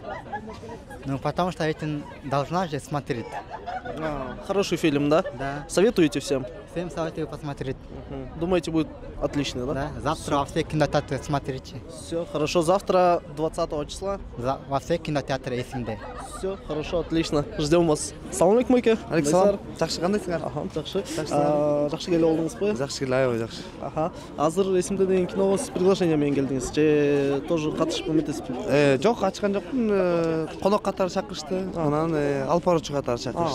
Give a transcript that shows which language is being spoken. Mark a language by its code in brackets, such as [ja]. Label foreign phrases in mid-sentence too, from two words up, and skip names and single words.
[ru] Ну, потому что это должна же смотреть. Хороший фильм, да? Да. Советуете всем? Всем советую посмотреть. Думаете, будет отличный, да? Да. Завтра во все кинотеатры смотрите. Все, хорошо. Завтра, 20 числа. Во все кинотеатры СМД. Все, хорошо, отлично. Ждем вас. [ky] Салам алейкум, майке. Алейкум. Жакшы, кандайсыңар? Жакшы. Жакшы келип алдыңызбы? Жакшы келип, аябай жакшы. Азыр эсимде деген киного сиз приглашение менен келдиңиз. Же тоже катышып эметесизби? Жок, катышкан жокмун. Конок катары чакырышты. Анан алып баруучу катары чакырышты.